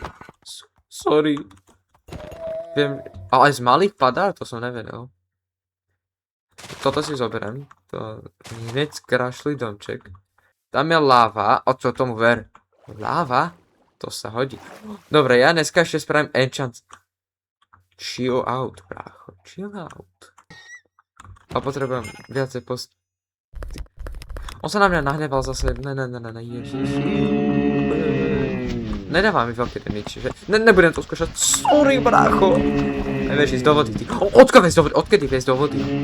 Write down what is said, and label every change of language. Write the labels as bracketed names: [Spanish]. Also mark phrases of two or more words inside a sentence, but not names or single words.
[Slovak] Sorry. Viem, ale aj z malých padá? To som nevedel. Toto si zoberiem. To hneď skrašli domček. Tam je láva. O čo tomu ver? Láva? To sa hodí. Dobre, ja dneska ešte spravím enchant. [English] Chill out, brácho. Chill out. [Slovak] A potrebujem viacej On sa na mňa nahneval zase. Ne, ježiš. Nedáva mi veľký damage, že? Nebudem to skúšať. Sorry, brácho. Nevieš ísť do vody, ty. Odkedy vieš do vody?